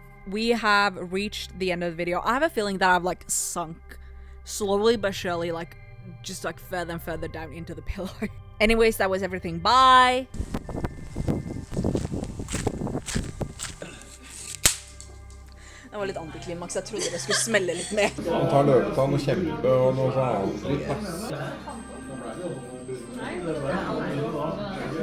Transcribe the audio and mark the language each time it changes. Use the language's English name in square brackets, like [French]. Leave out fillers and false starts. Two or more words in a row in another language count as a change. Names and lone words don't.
[English] we have reached the end of the video. I have a feeling that I've like sunk slowly but surely, like just like further and further down into the pillow. Anyways, that was everything. Bye! [Norwegian] Det var litt antiklimaks. Jeg trodde det skulle smelle litt mer. Han tar løpetann og kjempe og noe sånt.